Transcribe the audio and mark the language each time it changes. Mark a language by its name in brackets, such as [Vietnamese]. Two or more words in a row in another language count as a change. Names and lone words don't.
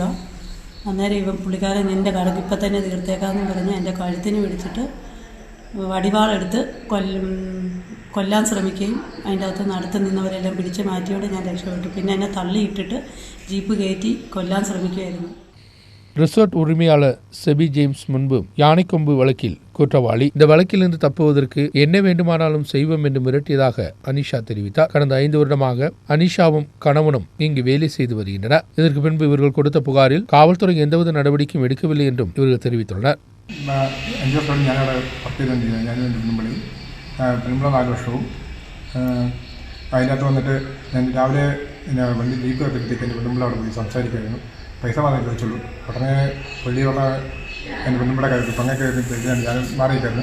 [Malayalam] അന്നേരം പുള്ളിക്കാരൻ എൻ്റെ കടക്ക് ഇപ്പം തന്നെ തീർത്തേക്കാമെന്ന് പറഞ്ഞ് എൻ്റെ കഴുത്തിന് പിടിച്ചിട്ട് വടിവാളെടുത്ത് കൊല്ലാൻ ശ്രമിക്കുകയും അതിൻ്റെ അകത്ത് നടത്ത് നിന്നവരെല്ലാം പിടിച്ച് മാറ്റിയോടെ ഞാൻ രക്ഷപ്പെട്ടു. പിന്നെ എന്നെ തള്ളിയിട്ടിട്ട് ജീപ്പ് കയറ്റി കൊല്ലാൻ ശ്രമിക്കുകയായിരുന്നു. [Tamil] ரிசோர்ட் உரிமையாளர் செபி ஜேம்ஸ் முன்பு யானைக்கொம்பு வழக்கில் குற்றவாளி. இந்த வழக்கிலிருந்து தப்புவதற்கு என்ன வேண்டுமானாலும் செய்வோம் என்று மிரட்டியதாக அனிஷா தெரிவித்தார். கடந்த 5 வருடமாக அனிஷாவும் கணவனும் இங்கு வேலை செய்து வருகின்றனர். இதற்கு பின்பு இவர்கள் கொடுத்த புகாரில் காவல்துறை எந்தவித நடவடிக்கையும் எடுக்கவில்லை என்றும் இவர்கள் தெரிவித்துள்ளனர். [Malayalam] 5 വർഷം ഞാനവിടെ വർക്ക് ചെയ്തുകൊണ്ടിരുന്നത്. ഞാൻ പെരുമ്പള 4 വർഷവും അതിനകത്ത് വന്നിട്ട് ഞാൻ രാവിലെ വണ്ടി ജീപ്പ് കത്തിട്ട് എൻ്റെ പെരുമ്പള അവിടെ പോയി സംസാരിക്കുമായിരുന്നു. പൈസ മാത്രമേ ചോദിച്ചുള്ളൂ. ഉടനെ പുള്ളി പറഞ്ഞ എൻ്റെ പെണ്ണുമ്പടെ പങ്ങൊക്കെ ഞാൻ മാറിയിട്ടായിരുന്നു.